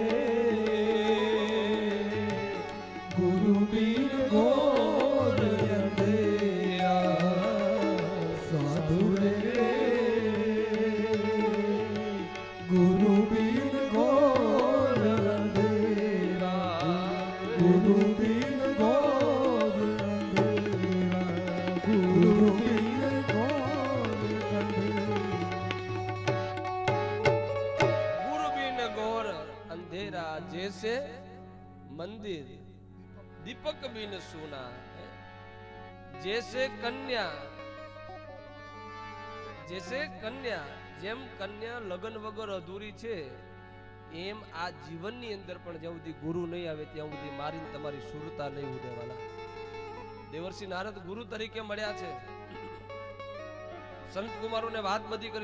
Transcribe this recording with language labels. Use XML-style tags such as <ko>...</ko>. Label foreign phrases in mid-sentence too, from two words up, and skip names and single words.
<hi>गुरु बीन घोर अंधेरा साधु रे गुरु बीन घोर अंधेरा गुरु बीन घोर अंधेरा गुरु बीन घोर अंधेरा गुरु बिन घोर अंधेरा जैसे मंदिर दीपक बिन सुना जैसे कन्या</hi> <gu>જેમ કન્યા લગ્ન વગર અધૂરી છે એમ આ જીવનની અંદર પણ જ્યાં સુધી ગુરુ નહીં આવે ત્યાં સુધી મારીને તમારી સુરતા નહીં ઉડેવાલા. દેવર્ષિ નારદ ગુરુ તરીકે મળ્યા છે. સંત કુમારોને વાત બધી કરી.</gu>